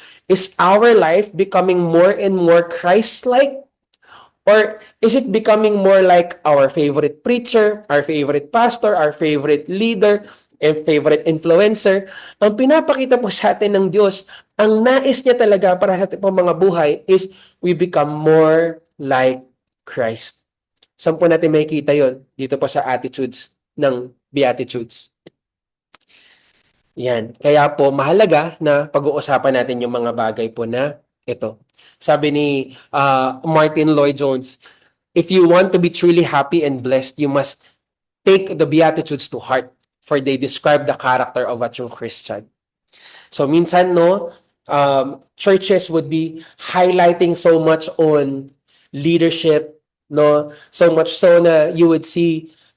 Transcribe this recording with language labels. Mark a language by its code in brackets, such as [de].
[en] Is our life becoming more and more Christ-like? Or is it becoming more like our favorite preacher, our favorite pastor, our favorite leader, and favorite influencer? [tl] Ang pinapakita po sa atin ng Diyos, ang nais niya talaga para sa ating mga buhay [en] is we become more like Christ. [tl] Saan po natin makikita yon? Dito po sa attitudes ng Beatitudes. Yan. Kaya po mahalaga na pag-uusapan natin yung mga bagay po na ito. Sabi ni [en] Martin Lloyd-Jones, if you want to be truly happy and blessed, you must take the Beatitudes to heart, for they describe the character of a true Christian. So minsan, churches would be highlighting so much on leadership, so much so na you would see